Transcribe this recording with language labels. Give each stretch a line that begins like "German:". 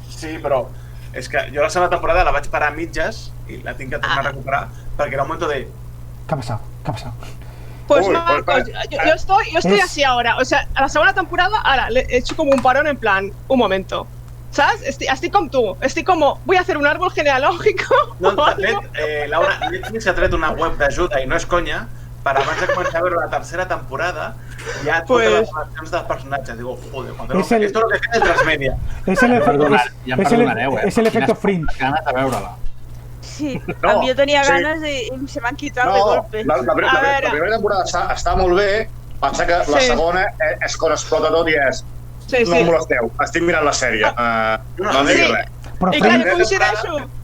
Catalan: Sí, però és que jo la segona temporada la vaig parar a mitges i la tinc que tornar a recuperar perquè era un moment de...
Spanish: ¿Qué ha pasado? Pues Marcos, yo estoy así ahora, o sea, a la segunda temporada, ahora le he hecho como un parón en plan, un momento, ¿sabes? Estoy como tú, estoy como, voy a hacer un árbol genealógico.
Catalan: No, de fet, Laura, Netflix ha tret una web d'ajuda i no és conya, per abans de començar a veure la tercera temporada ja totes les relacions dels personatges.
Spanish: Digo, joder, cuando esto es lo que tiene Transmedia. Es el efecto Fringe.
Catalan: Ganas de veure-la. Sí, jo tenia ganes i se m'han quitat
Spanish: de golpe.
Catalan: La primera temporada està molt bé, passa que la segona és quan explota tot i és no em molesteu, estic mirant la sèrie, no em diguis res. I clar, jo coincideixo.